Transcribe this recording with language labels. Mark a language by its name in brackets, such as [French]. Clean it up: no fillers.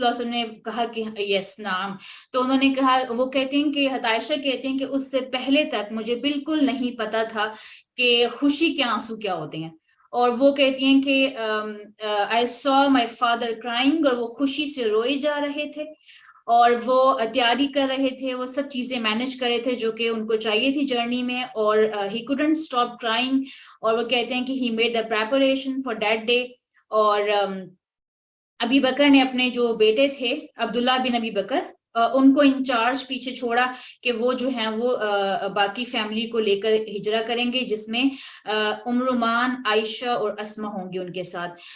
[Urdu] اللہ نے کہا کہ یس نام. تو انہوں نے کہا, وہ کہتے ہیں کہ عائشہ کہتے ہیں کہ اس سے پہلے تک مجھے بالکل نہیں پتا تھا کہ خوشی کے آنسو کیا ہوتے ہیں. اور وہ کہتی ہیں کہ [English] I saw my father crying, [Urdu] اور وہ خوشی سے روئے جا رہے تھے اور وہ تیاری کر رہے تھے, وہ سب چیزیں مینج کر رہے تھے جو کہ ان کو چاہیے تھی جرنی میں, اور [English] he couldn't stop crying. [Urdu] اور وہ کہتے ہیں کہ [English] he made the preparation for that day. [Urdu] اور ابی بکر نے اپنے جو بیٹے تھے عبداللہ بن ابی بکر, ان کو انچارج پیچھے چھوڑا کہ وہ جو ہیں وہ باقی فیملی کو لے کر ہجرہ کریں گے, جس میں ام رومان, عائشہ اور اسما ہوں گے ان کے ساتھ.